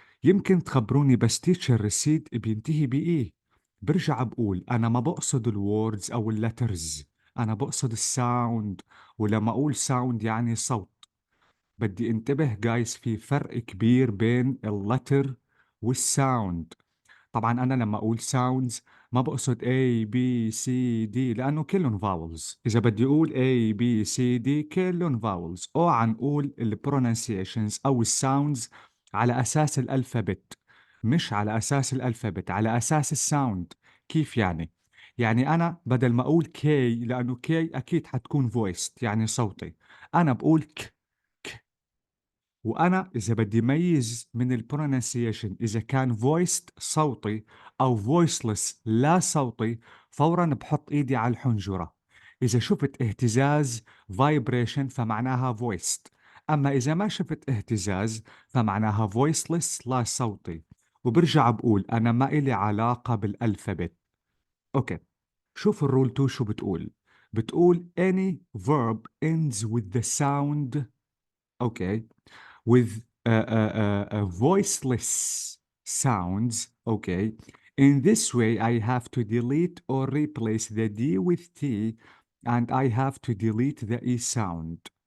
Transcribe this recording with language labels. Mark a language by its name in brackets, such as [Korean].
[Arabic] يمكن تخبروني بس teacher recede بينتهي بإيه؟ برجع بقول أنا ما بقصد الوردز أو اللترز، أنا بقصد الساوند، ولما أقول ساوند يعني صوت. بدي انتبه جايز، في فرق كبير بين اللتر والساوند. طبعا أنا لما أقول sounds ما بقصد A B C D لأنه كلهم vowels. إذا بدي أقول A B C D كلهم vowels. أوعى نقول ال pronunciations أو الساوندز على أساس الألفابت، مش على أساس الألفابت، على أساس الساوند. كيف يعني؟ يعني أنا بدل ما أقول K، لأنه K أكيد حتكون voiced يعني صوتي، أنا بقول ك. وأنا إذا بدي ميز من البرونسيشن إذا كان voiced صوتي أو voiceless لا صوتي، فورا بحط إيدي على الحنجرة. إذا شفت اهتزاز vibration فمعناها voiced، أما إذا ما شفت اهتزاز فمعناها voiceless لا صوتي. وبرجع بقول أنا ما إلي علاقة بالألفابت. أوكي، شوف الرول 2 شو بتقول. بتقول [English] any verb ends with the sound okay with voiceless sounds. Okay, in this way I have to delete or replace the D with T, and I have to delete the E sound.